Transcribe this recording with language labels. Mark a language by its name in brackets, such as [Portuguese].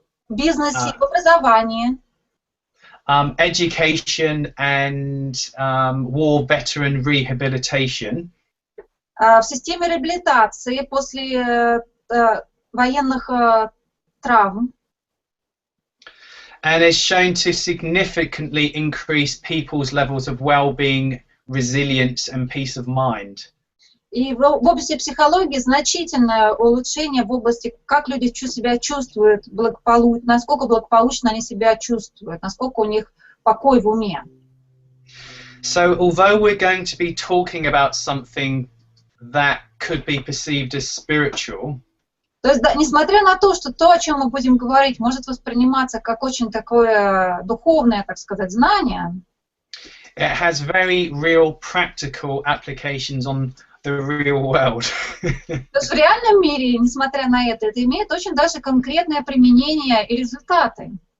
[Russian] в бизнесе, в образовании, [English] education and war veteran rehabilitation. [Russian] В системе реабилитации после военных травм. [English] And is shown to significantly increase people's levels of well-being, resilience and peace of mind. [Russian] И в области психологии значительное улучшение в области, как люди себя чувствуют, насколько благополучно они себя чувствуют, насколько у них покой в уме. [English] So although we're going to be talking about something that could be perceived as spiritual, [Russian] То есть, да, несмотря на то, что то, о чем мы будем говорить, может восприниматься как очень такое духовное, так сказать, знание, [English] it has very real practical applications on the real world. [Russian] то есть в реальном мире, несмотря на это имеет очень даже конкретное применение и результаты.